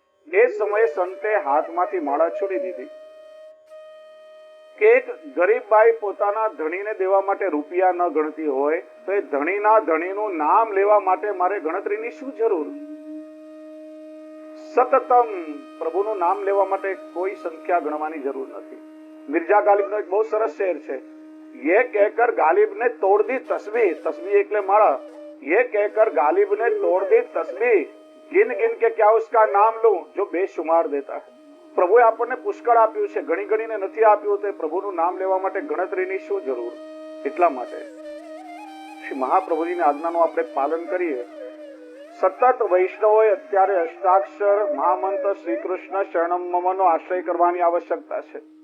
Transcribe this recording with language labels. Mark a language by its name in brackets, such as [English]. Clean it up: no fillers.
[Gujarati] એ સમયે સંતે હાથમાંથી માળા છોડી દીધી કે એક ગરીબ બાઈ પોતાના ધણીને દેવા માટે રૂપિયા ન ગણતી હોય તો એ ધણીના ધણીનું નામ લેવા માટે મારે ગણતરીની શું જરૂર. સતતમ પ્રભુનું નામ લેવા માટે કોઈ સંખ્યા ગણવાની જરૂર નથી. મિર્ઝા ગાલિબનો એક બહુ સરસ શેર છે. [Hindi] ये कहकर गालिब ने तोड़ दी तस्बीह, तस्बीह [Gujarati] એટલે માળા. [Hindi] ये कहकर गालिब ने तोड़ दी तस्बीह, गिन गिन के क्या उसका नाम लूं जो बेशुमार देता है. [Gujarati] પ્રભુએ આપણને પુષ્કળ આપ્યું છે, ગણી ગણીને નથી આપ્યું. તો પ્રભુનું નામ લેવા માટે ગણતરીની શું જરૂર. એટલા માટે શ્રી મહાપ્રભુજીની આજ્ઞાનું આપણે પાલન કરીએ. સતત વૈષ્ણવોએ અત્યારે અષ્ટાક્ષર મહામંત્ર શ્રી કૃષ્ણ શરણમ મમનો આશ્રય કરવાની આવશ્યકતા છે.